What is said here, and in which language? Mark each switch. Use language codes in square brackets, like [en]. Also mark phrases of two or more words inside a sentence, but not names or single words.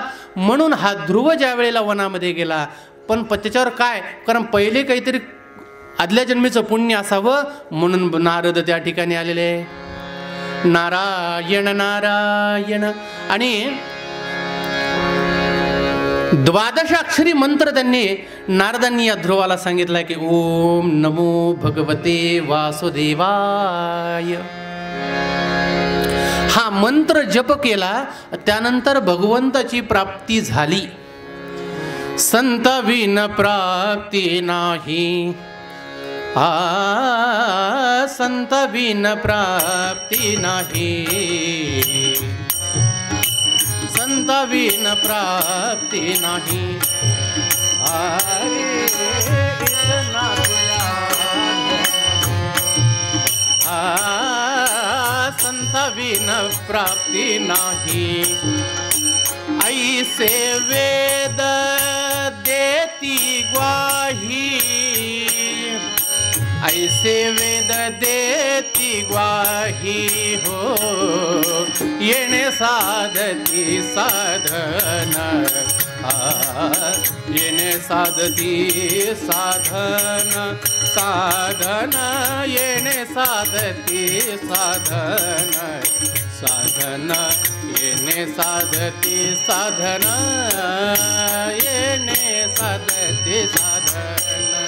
[mr] म्हणून हा ध्रुव ज्या वेळेला वनामध्ये गेला, पण त्याच्यावर काय, कारण पहिले काहीतरी आदल्या जन्मीचं पुण्य असावं म्हणून नारद त्या ठिकाणी आलेले. नारायण नारायण. आणि 12 अक्षरी मंत्र त्यांनी नारदांनी या ध्रुवाला सांगितला की [sa] ओम नमो भगवते वासुदेवाय. [mr] हा मंत्र जप केला, त्यानंतर भगवंताची प्राप्ती झाली. संत विन प्राप्ती नाही, संत विन प्राप्ती नाही, संत विन प्राप्ती नाही. संत विन प्राप्ती नाही. ऐसे वेद देती ग्वाही, ऐसे वेद देती ग्वाही हो. येणे साधती साधन, येणे साधती साधन, साधन येणे साधती साधन, साधन येणे साधती साधन, येणे साधती साधन.